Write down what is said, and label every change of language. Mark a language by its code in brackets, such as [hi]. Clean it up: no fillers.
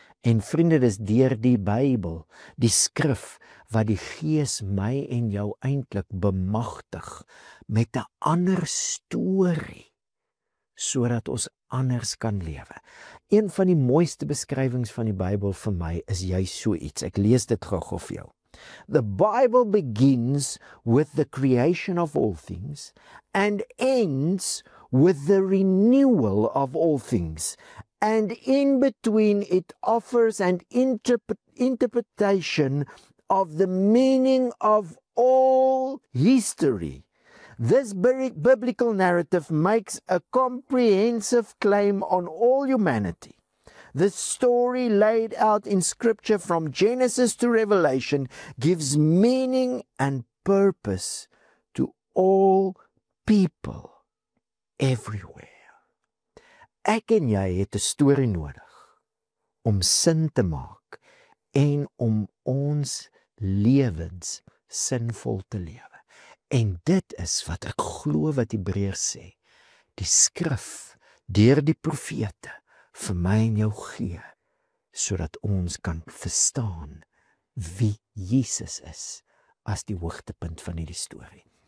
[af] En vriende, dis deur die Bybel, die skrif, wat die Gees my en jou eintlik bemagtig met 'n ander storie, sodat ons anders kan lewe. Een van die mooiste beskrywings van die Bybel vir my is juist so iets. Ek lees dit gou vir jou. [en] The Bible begins with the creation of all things and ends with the renewal of all things. And in between it offers an interpretation of the meaning of all history. This biblical narrative makes a comprehensive claim on all humanity. The story laid out in Scripture from Genesis to Revelation gives meaning and purpose to all people everywhere. [af] Ek en jy het 'n storie nodig om sin te maak en om ons lewens sinvol te lewe. En dit is wat ek glo wat Hebreërs sê. Die skrif, deur die profete, vir my en jou gee, sodat ons kan verstaan wie Jesus is as die hoogtepunt van hierdie storie.